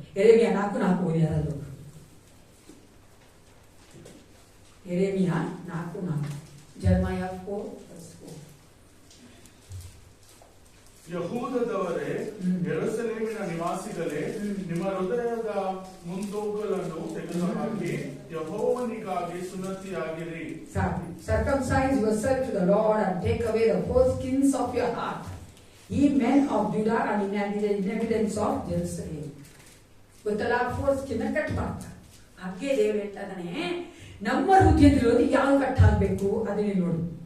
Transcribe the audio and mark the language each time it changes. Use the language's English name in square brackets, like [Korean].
[Kannada] ಯೆರೆಮೀಯ 4:4 ಓದಿ. ಯಾರಾದ್ರು ಯೆರೆಮೀಯ 4:4, ಜೆರೆಮಯ 4:4. ಯಹೂದದವರೇ, ಯೆರೂಸಲೇಮಿನ ನಿವಾಸಿಗಳೇ, ನಿಮ್ಮ ಹೃದಯದ ಮುಂದೋಗಲನ್ನು ತೆಗೆದುಹಾಕಿ ಯೆಹೋವನಿಗಾಗಿ ಸುನ್ನತಿಯಾಗಿರಿ. [English] Circumcise yourself to the Lord and take away the foreskins of your heart, ye men of Judah and inhabitants of Jerusalem. [Kannada] ಗೊತ್ತಲ್ಲ, ಫೋರ್ಸ್ಕಿನ್ ಕಟ್ ಮಾಡ್ತಾರೆ. ಹಾಗೆ ದೇವರು ಹೇಳ್ತಾ ಇದ್ದಾನೆ, ನಮ್ಮ ಹೃದಯದಲ್ಲಿರೋದು ಯಾವ ಕಟ್ ಹಾಕ್ಬೇಕು ಅದನ್ನೇ ನೋಡಿ.